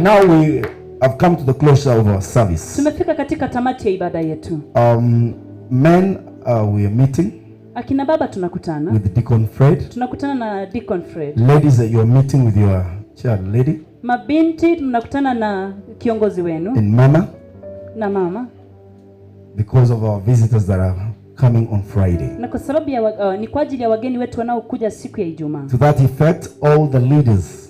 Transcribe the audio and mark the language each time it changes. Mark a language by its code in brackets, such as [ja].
[en] Now we have come to the closure of our service. [sw] Tumefika katika tamati ya ibada yetu. [en] Men we are meeting. [sw] Akina baba tunakutana. [en] With Deacon Fred. [sw] Tunakutana na Deacon Fred. [en] Ladies, you are meeting with your child lady. [sw] Mabinti mnakutana na kiongozi wenu. [en] And mama. [sw] Na mama. [en] Because of our visitors that are coming on Friday. [sw] Na kwa sababu ya ni kwa ajili ya wageni wetu wanaokuja siku ya Ijumaa. [en] To that effect, all the leaders.